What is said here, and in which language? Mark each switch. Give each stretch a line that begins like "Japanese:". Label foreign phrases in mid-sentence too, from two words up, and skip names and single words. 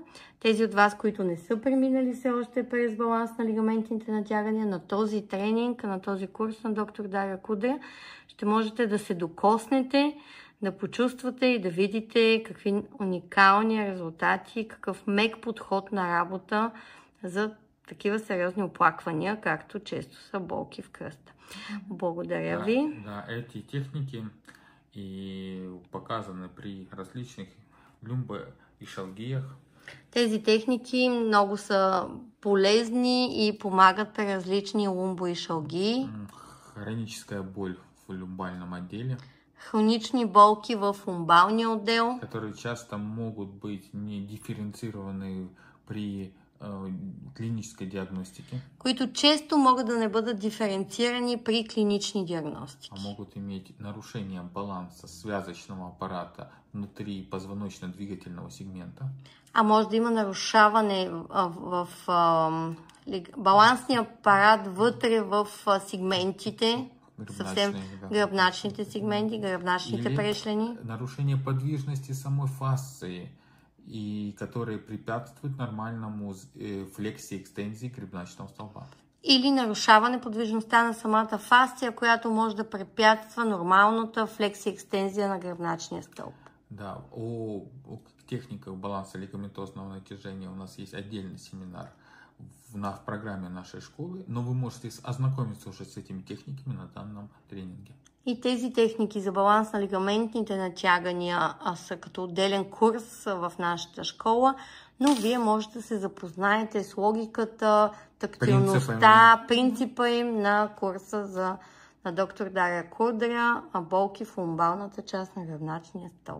Bulgarian: Тези от вас, които не са преминали все още през баланс на лигаментните натягания, на този тренинг, на този курс на доктор Дария Кудря, ще можете да се докоснете, да почувствате и да видите какви уникални резултати, какъв мек подход на работа за такива сериозни оплаквания, както често са болки в кръста. Благодаря ви.
Russian: Да, эти техники и показаны при различных люмбоишалгиях.
Bulgarian: Тези техники много са полезни и помагат при различни лумбоишалгии.
Russian: Хроническая боль в люмбальном отделе.
Bulgarian: Хронични болки в лумбалния отдел,
Russian: которые часто могут быть не дифференцированы при клинической диагностике.
Bulgarian: които често могат да не бъдат диференцирани при клинични диагностики.
Russian: А могут иметь нарушение баланса связочного аппарата внутри позвоночно-двигательного сегмента.
Bulgarian: А може да има нарушаване в балансния апарат вътре в сегментите, съвсем гръбначните сегменти, гръбначните прешлени.
Russian: Нарушение подвижности самой фасции, и которые препятствуют нормальному флексии и экстензии гребначного столба.
Bulgarian: Или нарушаване подвижността на самата фасция, която може да препятства нормалната флексия и екстензия на гръбначния стълб.
Russian: Да, о техниках баланса лигаментозного натяжения у нас есть отдельный семинар в программе нашей школы, но вы можете ознакомиться уже с этими техниками на данном тренинге.
Bulgarian: И тези техники за баланс на лигаментните натягания са като отделен курс в нашата школа, но вие можете да се запознаете с логиката, тактилността, принципа им на курса на доктор Дария Кудря, болки в лумбалната част на гръбначния стълб.